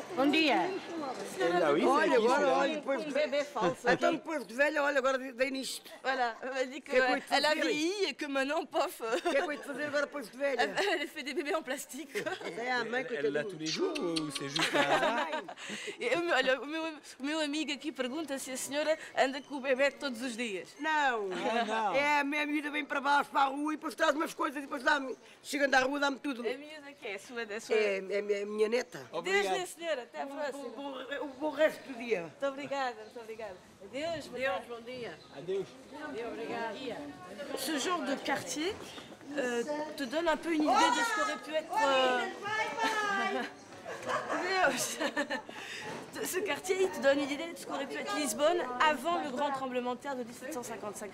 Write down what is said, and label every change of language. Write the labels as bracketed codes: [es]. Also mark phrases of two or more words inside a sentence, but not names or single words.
[pt] Bom dia. Olha, agora, olha, depois de Bébé falso. Então, depois de velha, olha, agora dei nisto. [fr] Voilà, elle m'a dit Que quoi, qu'elle a tu vieilli et que maintenant, pof, [pt] O que é que eu hei de fazer agora depois de velha? [fr] elle fait des bébés en plastique. [pt] É a mãe que eu tenho. [fr] les jours ou c'est juste un hasard? [pt] E olha, o meu amigo aqui pergunta se a senhora anda com o bebê todos os dias. Não, não. É, a minha miúda vem para baixo, para a rua, e depois traz umas coisas e depois dá-me. Chegando à rua, dá-me tudo. A miúda que é a sua. É a minha neta. Deus, né, senhora? Até à próxima. O resto do dia. Muito obrigada, muito obrigada. Adeus, Bom dia. Adeus. [fr] Ce genre de quartier te donne un peu une idée de ce qu'aurait pu être. Ce quartier, il te donne une idée de ce qu'aurait pu être Lisbonne avant le grand tremblement de terre de 1755.